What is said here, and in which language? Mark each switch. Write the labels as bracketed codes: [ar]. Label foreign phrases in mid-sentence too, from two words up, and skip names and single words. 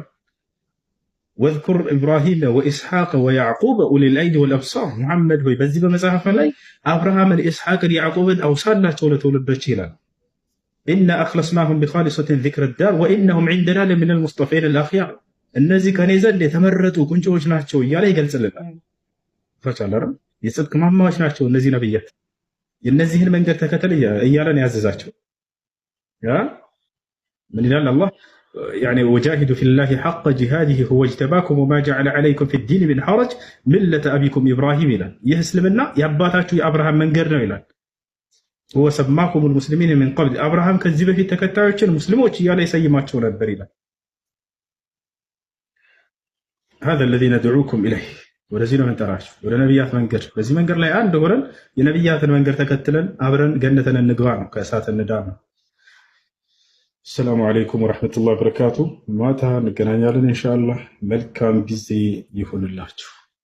[ar] واذكر إبراهيم وإسحاق ويعقوب أولي الأيدي والأبصار። [am] ሙሐመድ ሆይ በዚህ በመጽሐፍ ላይ አብርሃምን፣ ኢስሐቅን፣ ያዕቁብን አውሳላቸው ለትውልዶች ይላል። [ar] إنا أخلصناهم بخالصة ذكرى الدار وإنهم عندنا لمن المصطفين الأخيار። [am] እነዚህ ከኔ ዘንድ የተመረጡ ቁንጮዎች ናቸው እያለ ይገልጽልናል። ፈቻለረ የጽድቅ ማማዎች ናቸው እነዚህ ነብያት። የነዚህን መንገድ ተከተል እያለን ያዘዛቸው ምን ይላል አላህ? [ar] يعني وجاهدوا في الله حق جهاده هو اجتباكم وما جعل عليكم في الدين من حرج ملة أبيكم إبراهيم ይላል። [am] ይህ እስልምና የአባታችሁ የአብርሃም መንገድ ነው ይላል። [ar] هو سماكم المسلمين من قبل [am] አብርሃም ከዚህ በፊት ተከታዮችን ሙስሊሞች እያለ ይሰይማቸው ነበር ይላል። [ar] هذا الذي ندعوكم إليه [am] ወደዚህ ነው እንጠራችሁ፣ ወደ ነብያት መንገድ። በዚህ መንገድ ላይ አንድ ሆነን የነብያትን መንገድ ተከትለን አብረን ገነትን እንግባ ነው፣ ከእሳት እንዳን ነው። [ar] السلام عليكم ورحمة الله وبركاته. ما تها نقنعني على إن شاء الله. ملكا بزي يهون الله.